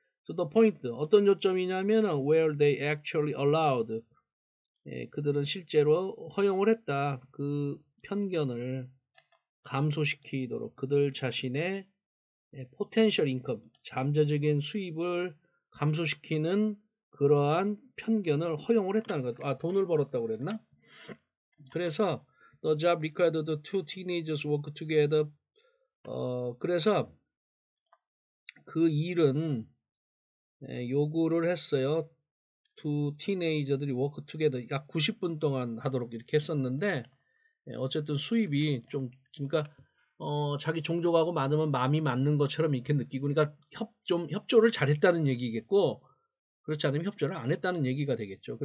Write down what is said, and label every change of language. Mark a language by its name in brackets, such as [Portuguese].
[English] to the point, [Korean] 어떤 요점이냐면 [English] where they actually allowed, [Korean] 그들은 실제로 허용을 했다 그 편견을 감소시키도록 그들 자신의 [English] potential income, [Korean] 잠재적인 수입을 감소시키는 그러한 편견을 허용을 했다는 것. 돈을 벌었다고 그랬나? 그래서 [English] the job required the two teenagers work together. [Korean] 그래서 그 일은 요구를 했어요. 두 티네이저들이 워크 투게더 약 90분 동안 하도록 이렇게 했었는데, 어쨌든 수입이 좀, 그러니까 자기 종족하고 많으면 마음이 맞는 것처럼 이렇게 느끼고, 그러니까 협조를 잘했다는 얘기겠고, 그렇지 않으면 협조를 안 했다는 얘기가 되겠죠.